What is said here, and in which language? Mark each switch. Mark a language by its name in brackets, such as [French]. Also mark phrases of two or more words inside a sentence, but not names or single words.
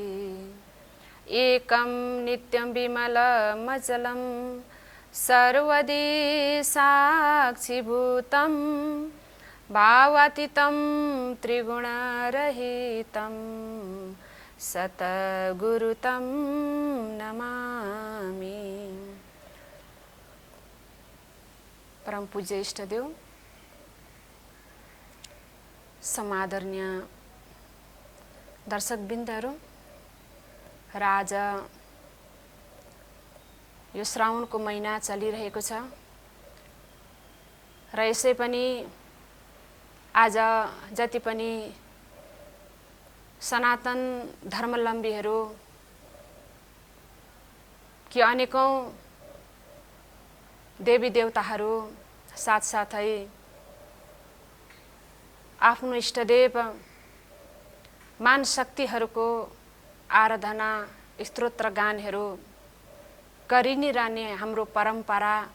[Sanskrit] एकं नित्यं विमलमचलं सर्वदि साक्षिभूतं भावातीतं त्रिगुणरहितं सतगुरुतं नमामि। [Nepali] परम पूज्य इष्टदेव, समादरणीय दर्शकबिन्दहरू र आज यो श्रावणको महिना चलिरहेको छ र यसै पनि आज जति पनि सनातन धर्मावलम्बीहरू कि अनेकौं देवी देवताहरू साथसाथै आफ्नो इष्टदेव मान शक्तिहरूको आराधना स्तोत्र गानहरू गरि नै रहने हाम्रो परम्परा